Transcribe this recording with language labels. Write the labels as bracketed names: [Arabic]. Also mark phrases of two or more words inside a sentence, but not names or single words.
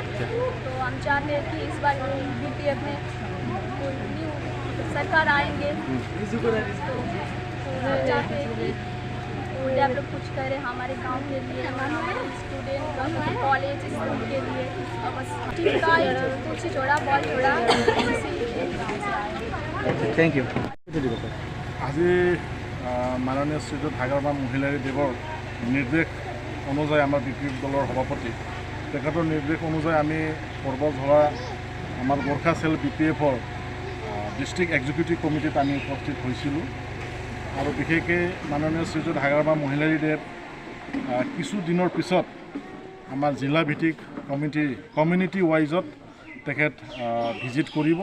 [Hindi] तो हम चाहते हैं कि इस बार बीपीएफ में कोई न्यू सरकार आएंगे तो हम चाहते हैं कि वो डेवलप कुछ करे हमारे गांव के लिए, हमारे स्टूडेंट कॉलेज स्कूल के लिए। बस टिपकाय कुछ छोड़ा बॉल छोड़ा। [English] thank you. [Assamese] আজি মাননীয় শ্ৰীযুত হাগাৰবাম মহিলাৰী দেৱৰ নিৰ্দেশ অনুযায়ী আমাৰ বিপিএফ দলৰ সভাপতি তেখেতৰ নিৰ্দেশ অনুযায়ী আমি পৰ্বতঝৰা আমাৰ গোৰ্খা চেল বিপিএফৰ [English] district executive committee [Assamese] আমি উপস্থিত হৈছিলোঁ আৰু বিশেষকৈ মাননীয় শ্ৰীযুত হাগাৰবাম মহিলাৰী দেৱ কিছু দিনৰ পিছত আমাৰ জিলা ভিত্তিক [English] community wise [Assamese] তেখেত ভিজিট কৰিব।